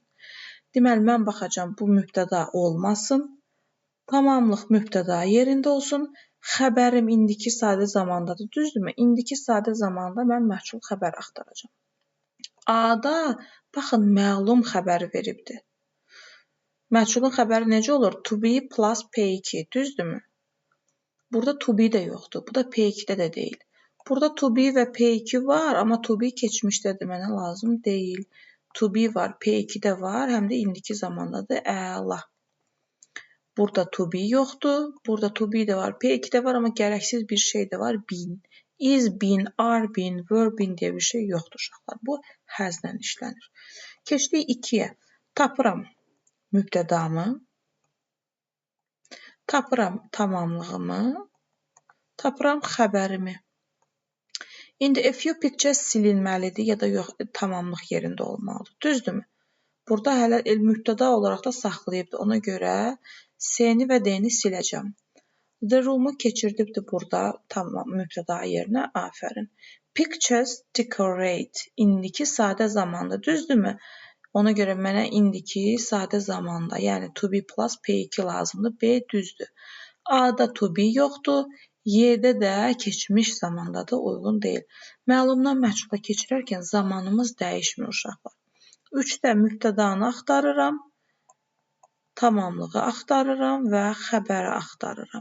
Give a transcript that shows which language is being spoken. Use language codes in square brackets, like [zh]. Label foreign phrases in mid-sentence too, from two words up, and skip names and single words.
[az] Deməli, mən baxacam bu mübtəda olmasın, tamamlıq mübtəda yerində olsun, xəbərim indiki sadə zamandadır, düzdürmü? İndiki sadə zamanda mən məchul xəbər axtaracam. A-da, baxın, məlum xəbəri veribdir. Məchulun xəbəri necə olur? [en] To be plus P2, düzdürmü? [az] Burada [en] to be [az] də yoxdur, bu da P2-də də deyil. Burada [en] to be [az] və P2 var, amma [en] to be [az] keçmişdədir, mənə lazım deyil. [en] To be [az] var, P2-də var, həm də indiki zamandadır, əla. Burada [en] to be [az] yoxdur, burada [en] to be [az] də var, P2-də var, amma gərəksiz bir şey də var, been. [en] Is been, are been, were been [az] deyə bir şey yoxdur uşaqlar. Bu həzlə işlənir. Keçdik 2-yə. Tapıram mübtədamı, tapıram tamamlığımı, tapıram xəbərimi. İndi [en] a few pictures [az] silinməlidir ya da yox, tamamlıq yerində olmalıdır. Düzdürmü? Burada hələ mübtəda olaraq da saxlayıbdır. Ona görə C-ni və D-ni siləcəm. [en] The room- [az] u keçirdibdir burada tamam mübtəda yerinə. Afərin. [en] Pictures decorate. [az] İndiki sadə zamanda. Düzdürmü? Ona görə mənə indiki sadə zamanda, yəni [en] to be plus P2 [az] lazımdır. B düzdür. A-da [en] to be [az] yoxdur. Y-də də keçmiş zamanda da uyğun deyil. Məlumdan məchula keçirərkən zamanımız dəyişmir uşaqlar. 3-də mübtədanı axtarıram, tamamlığı axtarıram və xəbəri axtarıram.